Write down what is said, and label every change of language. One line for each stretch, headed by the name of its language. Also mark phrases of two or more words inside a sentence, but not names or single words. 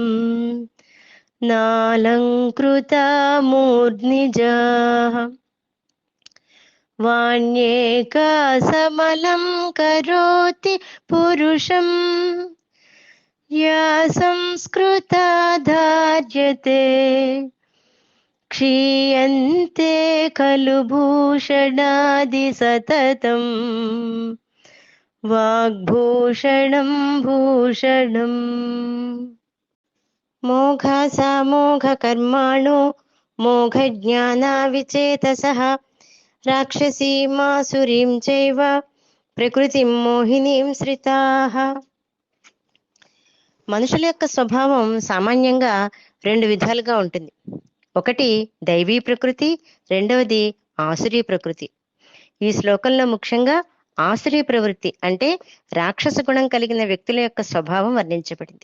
Sanskrit: नालङ्कृता मूर्ध्निजाः वाण्येका समलं करोति पुरुषम् या संस्कृता धार्यते क्षीयन्ते खलु भूषणादि सततम् वाग्भूषणं भूषणम्। मोघासामोघकर्माणो मोघज्ञानाविचेतसः राक्षसीमासुरीं चैव ప్రకృతిం మోహినీం శ్రితాః.
Telugu: మనుషుల యొక్క స్వభావం సామాన్యంగా రెండు విధాలుగా ఉంటుంది. ఒకటి దైవీ ప్రకృతి, రెండవది ఆసురీ ప్రకృతి. ఈ శ్లోకంలో ముఖ్యంగా ఆసురీ ప్రవృత్తి అంటే రాక్షస గుణం కలిగిన వ్యక్తుల యొక్క స్వభావం వర్ణించబడింది.